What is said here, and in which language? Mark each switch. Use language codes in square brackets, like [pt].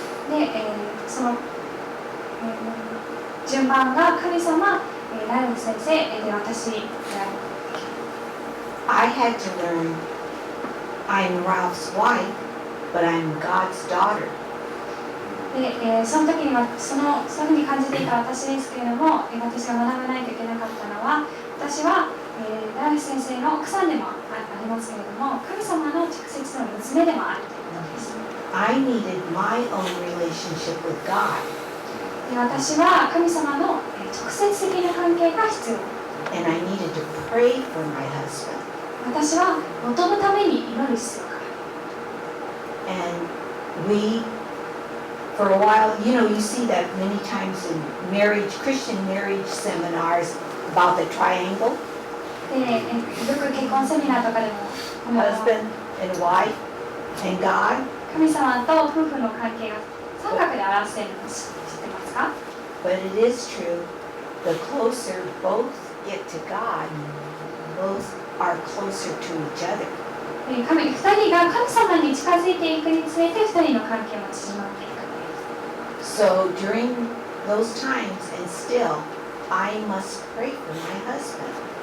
[ja] で、その、順番が神様、ライオン先生、で私である。 [en] I had to learn I'm Ralph's wife, but I'm God's daughter. [ja] で、その時にはそういうふうに感じていた私ですけれども、私が学ばないといけなかったのは、私は、ライオン先生の奥さんでもありますけれども、神様の直接の娘でもあるということです。 [en] I needed my own relationship with God, [ja] で、私は神様の直接的な関係が必要。 [en] and I needed to pray for my husband. [ja] 私は元のために祈る必要がある。 [en] And we, for a while, you see that many times in Christian marriage seminars about the triangle, [ja] で、よく結婚セミナーとかでも、 [en] husband and wife and God. [ja] 神様と夫婦の関係が三角で表しているのを知ってますか？ [en] But it is true, the closer both get to God, both are closer to each other. [ja] 2人が神様に近づいていくにつれて2人の関係も縮まっていくのです。 [en] So during those times, and still, I must pray for my husband.